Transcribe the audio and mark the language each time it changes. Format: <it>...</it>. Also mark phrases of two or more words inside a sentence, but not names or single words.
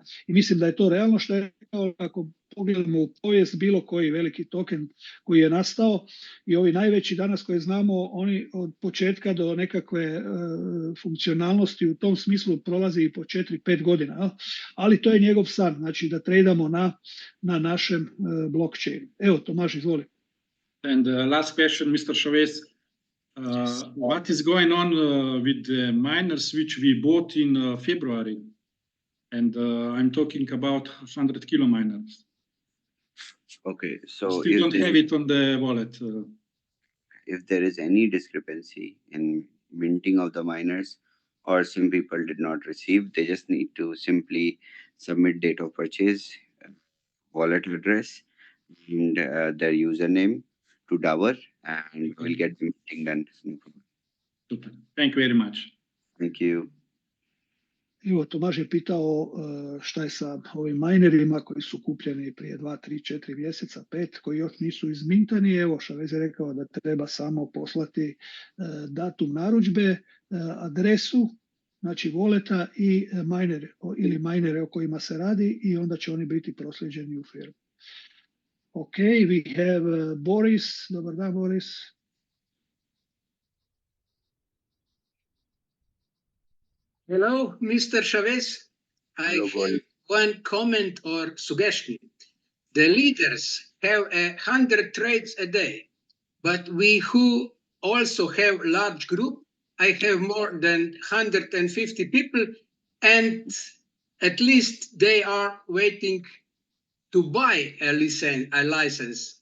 <hr>I mislim da je to realno što je rekao, ako pogledamo u povijest, bilo koji veliki token koji je nastao i ovi najveći danas koje znamo, oni od početka do nekakve funkcionalnosti u tom smislu prolazi i po 4-5 godina. Ali to je njegov san, znači da tradamo na našem blockchainu. Evo, Tomaž, izvoli.</hr> <en>And last question, Mr. Chavez. What is going on with the miners which we bought in February? And I'm talking about 100 kilo miners. Okay, so Still don't have it on the wallet. If there is any discrepancy in minting of the miners, or some people did not receive, they just need to simply submit date of purchase, wallet address, and their username to Davor, and we'll get the minting done. No problem. Super. Thank you very much. Thank you.</en> <hr>Evo, Tomaž je pitao šta je sa ovim minerima koji su kupljeni prije 2, 3, 4 mjeseca, 5, koji još nisu izmintani. Evo, Chavez je rekao da treba samo poslati datum narudžbe, adresu, znači voleta i minere o kojima se radi i onda će oni biti prosljeđeni u firmu.</hr> <en>Ok, we have Boris.</en> <hr>Dobar dan, Boris.</hr> <en>Hello, Mr. Chavez. I have one comment or suggestion. The leaders have 100 trades a day, but we who also have large group, I have more than 150 people, and at least they are waiting to buy a license.</en>